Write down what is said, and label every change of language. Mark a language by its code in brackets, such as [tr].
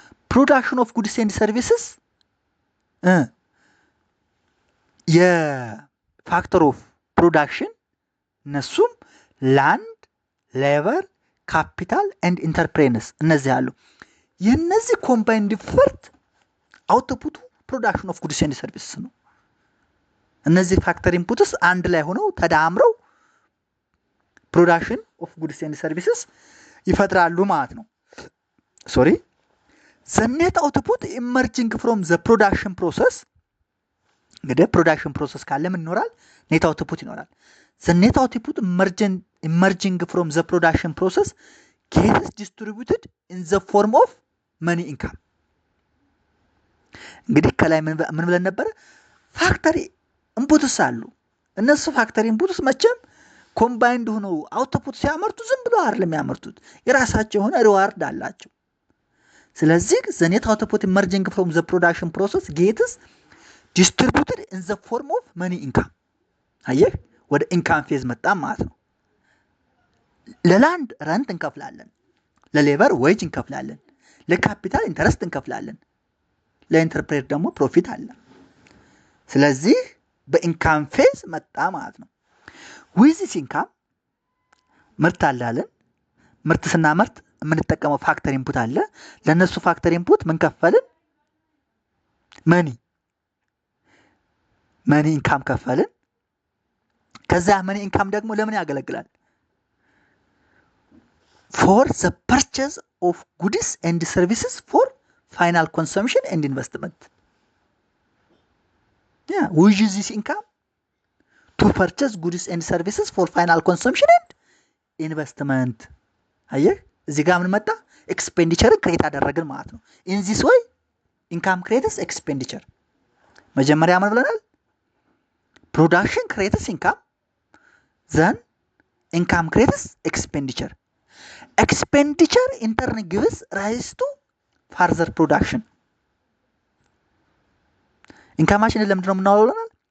[en] Production of goods and services [am] የፋክተር ኦፍ ፕሮዳክሽን እነሱም ላንድ፣ ሌበር፣ ካፒታል ኤንድ ኢንተርፕሬነርስ እነዚህ አሉ። የነዚህ ኮምባይንድ ኢፈርት አውትፑቱ ፕሮዳክሽን ኦፍ ጉድስ ኤንድ ሰርቪስስ ነው። እነዚህ ፋክተር ኢንፑትስ አንድ ላይ ሆነው ተዳምረው ፕሮዳክሽን ኦፍ ጉድስ ኤንድ ሰርቪስስ ይፈጥራሉ ማለት ነው። [en] the net output emerging from the production process እንግዲህ ፕሮዳክሽን ፕሮሰስ ካለ ምን ይኖራል? [am] ኔት አውትፑት ይኖራል። [en] the net output emerging from the production process gets distributed in the form of money income። [am] እንግዲህ ከላይ ምን ብለን ነበር? ፋክተሪ ኢንፑትስ አሉ። እነሱ ፋክተሪ ኢንፑትስ መቼም ኮምባይንድ ሆነው አውትፑት ሲያመርቱ ዝም ብለው አይደለም የሚያመርቱት፣ የራሳቸው የሆነ ሪዋርድ አላቸው። ስለዚህ [en] the net output emerging from the production process gets distributed in the form of money income። [am] አየህ ወደ ኢንካም ፌዝ መጣ ማለት ነው። ለላንድ ረንት እንከፍላለን፣ ለሌበር ዌጅ እንከፍላለን፣ ለካፒታል ኢንተረስት እንከፍላለን፣ ለኢንተርፕሬት ደግሞ ፕሮፊት አለ። ስለዚህ በኢንካም ፌዝ መጣ ማለት ነው። [en] with this income [am] ምርት አለን። ምርት ስናመርት የምንጠቀመው ፋክተር ኢንፑት አለ። ለነሱ ፋክተር ኢንፑት ምን ከፈልን? መኒ ኢንካም ከፈልን። ከዛ መኒ ኢንካም ደግሞ ለምን ያገለግላል? [en] for the purchase of goods and services for final consumption and investment። we use this income to purchase goods and services for final consumption and investment። [am] አየህ እዚህ ጋር ምን መጣ? ኤክስፔንዲቸርን ክሬት አደረግን ማለት ነው። [en] in this way income creates expenditure። [am] መጀመሪያ ምን ብለናል? [en] production creates income, then income creates expenditure. Expenditure in turn gives rise to further production። [am] ኢንካማችንን ለምንድን ነው የምናውለው ብለናል?